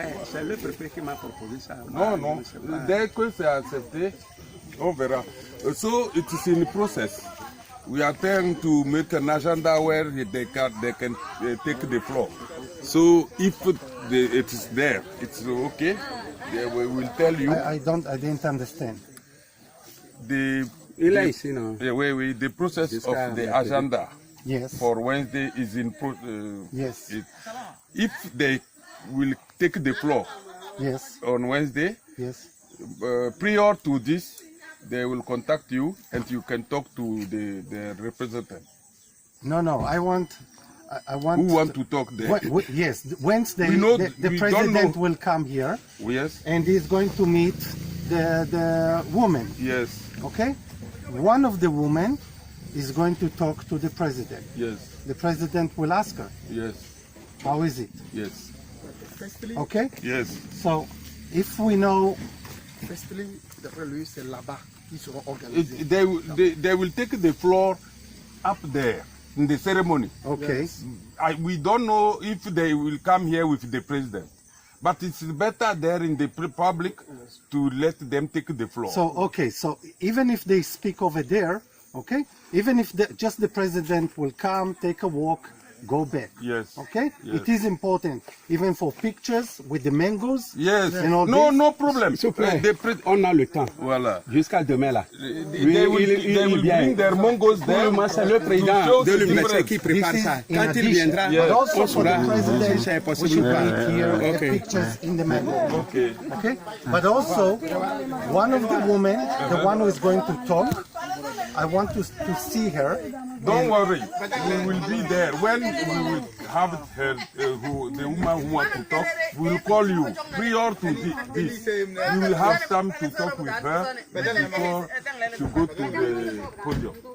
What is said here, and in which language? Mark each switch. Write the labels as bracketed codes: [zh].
[fr] C'est le préfet qui m'a proposé ça. Non, non. Dès que c'est accepté, on verra. [en] So it is in the process. We are trying to make an agenda where they can take the floor. So if it is there, it's okay. We will tell you. I didn't understand. The process of the agenda for Wednesday is in yes. If they will take the floor on Wednesday, prior to this, they will contact you and you can talk to the representative. No, I want. Who want to talk there? Yes, Wednesday the we president will come here. Yes. And he's going to meet the woman. Yes. Okay? One of the women is going to talk to the president. Yes. The president will ask her. Yes. How is it? Yes. Okay? Yes. So, if we know... [fr] Firstly, d'après lui, c'est là-bas qu'ils seront organisés. [en] They will take the floor up there in the ceremony. Okay. We don't know if they will come here with the president. But it's better there in the public to let them take the floor. So, okay, so even if they speak over there, okay, even if just the president will come, take a walk, go back. Yes. Okay? Yes. It is important, even for pictures with the mangoes. Yes. And all No problem. [fr] S'il vous plaît, on a le temps. Voilà. Jusqu'à demain là. [en] They will bring their mangoes there. [fr] C'est le président de l'université qui prépare ça. Quand il viendra, on saura si c'est possible ou pas. [en] Here, pictures in the mango. Okay. Okay? But also, one of the women, the one who is going to talk, I want to see her. Don't worry, we will be there. When we will have her, the woman who wants to talk, we will call you. Prior to this, we will have time to talk with her before she go to the podium.